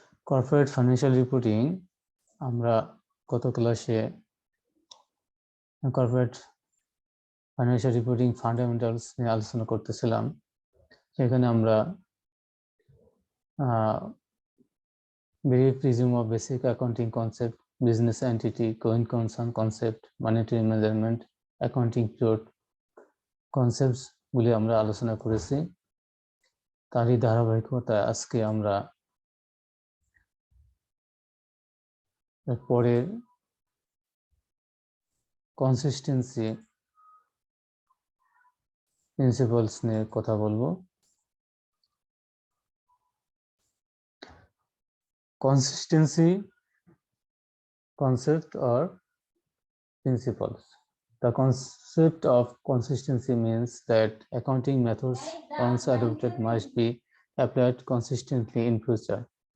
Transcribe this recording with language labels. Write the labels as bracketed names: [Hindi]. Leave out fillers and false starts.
[Bangla] Corporate financial reporting আমরা গত ক্লাসে কর্পোরেট ফাইন্যান্সিয়াল রিপোর্টিং ফান্ডামেন্টালস নিয়ে আলোচনা করতেছিলাম। সেখানে আমরা [English] brief resume of basic accounting concept, business entity, going concern concept, monetary measurement, accounting period concepts [Bangla] গুলি আমরা আলোচনা করেছি। তারই ধারাবাহিকতায় আজকে আমরা পরের কনসিস্টেন্সি প্রিন্সিপালস নিয়ে কথা বলবো। [English] Consistency concept or principles. The concept of consistency means that accounting methods once adopted must be applied consistently in future.